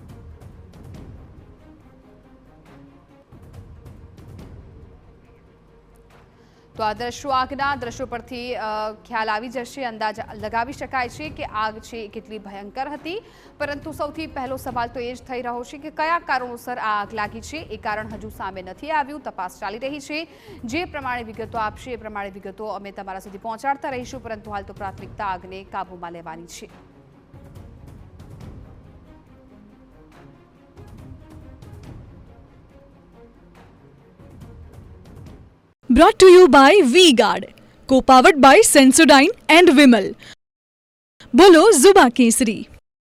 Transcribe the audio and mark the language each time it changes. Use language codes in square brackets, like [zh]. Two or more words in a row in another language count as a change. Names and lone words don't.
[gu] તો આ દ્રશ્યો આગના દ્રશ્યો પરથી ખ્યાલ આવી જશે, અંદાજ લગાવી શકાય છે કે આગ છે એ કેટલી ભયંકર હતી. પરંતુ સૌથી પહેલો સવાલ તો એ જ થઈ રહ્યો છે કે કયા કારણોસર આ આગ લાગી છે. એ કારણ હજુ સામે નથી આવ્યું. તપાસ ચાલી રહી છે. જે પ્રમાણે વિગતો આપશે એ પ્રમાણે વિગતો અમે તમારા સુધી પહોંચાડતા રહીશું. પરંતુ હાલ તો પ્રાથમિકતા આગને કાબૂમાં લેવાની છે. [en] Brought to you by V-Guard, co-powered by Sensodyne and Vimal. [gu] બોલો ઝુબા કેસરી.